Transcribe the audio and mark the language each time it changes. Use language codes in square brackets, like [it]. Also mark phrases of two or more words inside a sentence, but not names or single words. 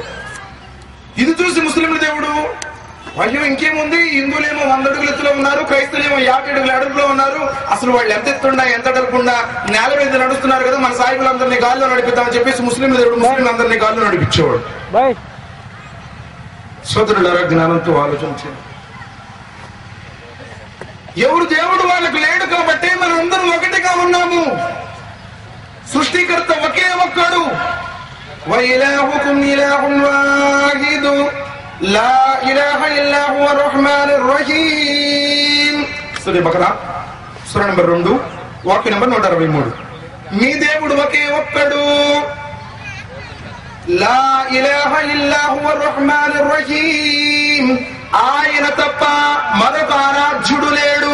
[te] ఇది చూసి ముస్లింల దేవుడు, అయ్యో ఇంకేముంది, హిందువులేమో 100 అడుగుల ఎత్తులో ఉన్నారు, క్రైస్తవులేమో 50 అడుగుల అడుగులో ఉన్నారు, అసలు వాళ్ళు ఎంత ఎత్తున్నా ఎంత అడగకుండా నేల మీద నడుస్తున్నారు కదా, మన సాయిబులందరినీ గాల్లో నడిపిద్దామని చెప్పేసి ముస్లింల దేవుడు ముస్లింలందరినీ గాల్లో నడిపించేవాడు. సోదరులారా, జ్ఞానంతో ఆలోచించారు. ఎవరు దేవుడు వాళ్ళకు లేడు కాబట్టి మనం అందరం ఒకటిగా ఉన్నాము. సృష్టికర్త ఒకే ఒక్కడు. [ar] وإلهكم إله واحد لا إله إلا هو الرحمن الرحيم. [te] సూరా బకరా సూరా నంబర్ 2 వాక్య నంబర్ 163. మీ దేవుడు ఒకే ఒక్కడు, [ar] لا إله إلا هو الرحمن الرحيم, [te] ఆయన తప్ప మరొక ఆరాధ్యుడు లేడు.